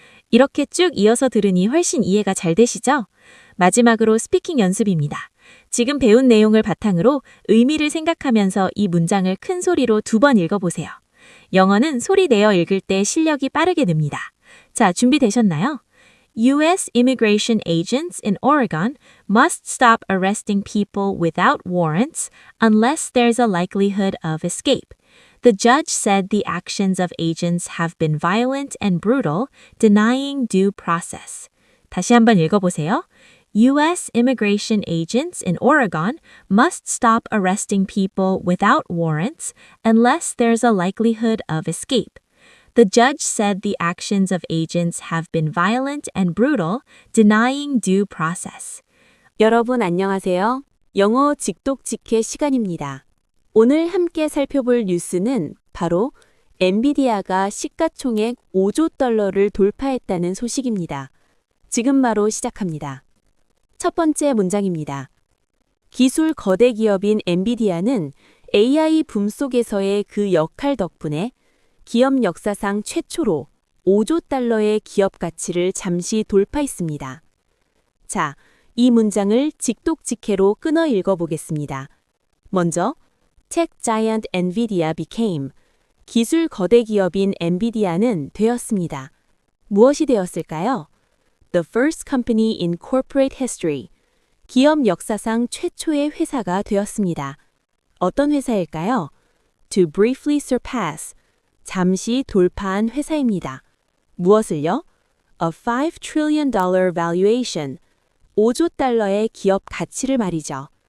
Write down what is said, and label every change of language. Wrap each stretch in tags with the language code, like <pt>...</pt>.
<ko>이렇게 쭉 이어서 들으니 훨씬 이해가 잘 되시죠? 마지막으로 스피킹 연습입니다. 지금 배운 내용을 바탕으로 의미를 생각하면서 이 문장을 큰 소리로 2번 읽어보세요. 영어는 소리 내어 읽을 때 실력이 빠르게 늡니다. 자, 준비되셨나요? U.S.</ko> <en>immigration agents in Oregon must stop arresting people without warrants unless there's a likelihood of escape. The judge said the actions of agents have been violent and brutal, denying due process.</en> <ko>다시 한번 읽어보세요. U.S.</ko> <en>immigration agents in Oregon must stop arresting people without warrants unless there's a likelihood of escape. The judge said the actions of agents have been violent and brutal, denying due process.</en> <ko>여러분 안녕하세요. 영어 직독직해 시간입니다. 오늘 함께 살펴볼 뉴스는 바로 엔비디아가 시가총액 5조 달러를 돌파했다는 소식입니다. 지금 바로 시작합니다. 첫 번째 문장입니다. 기술 거대 기업인 엔비디아는 AI 붐 속에서의 그 역할 덕분에 기업 역사상 최초로 5조 달러의 기업 가치를 잠시 돌파했습니다. 자, 이 문장을 직독직해로 끊어 읽어보겠습니다.</ko> <en>먼저, Tech giant NVIDIA became.</en> <ko>기술 거대 기업인 엔비디아는 되었습니다. 무엇이 되었을까요?</ko> <en>The first company in corporate history.</en> <ko>기업 역사상 최초의 회사가 되었습니다. 어떤 회사일까요?</ko> <en>To briefly surpass.</en> <ko>잠시 돌파한 회사입니다. 무엇을요?</ko> <en>A $5 trillion valuation.</en> <ko>5조 달러의 기업 가치를 말이죠.</ko>